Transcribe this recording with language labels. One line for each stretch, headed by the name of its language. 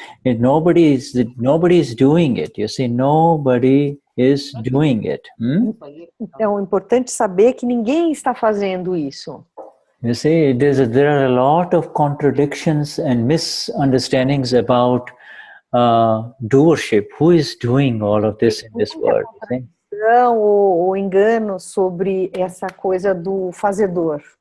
English: Nobody is doing it. You see, nobody is doing it.
Portuguese: Então, é importante saber que ninguém está fazendo isso.
English: You see, there are a lot of contradictions and misunderstandings about doership. Who is doing all of this in this world?
Portuguese: ilusão ou engano sobre essa coisa do fazedor.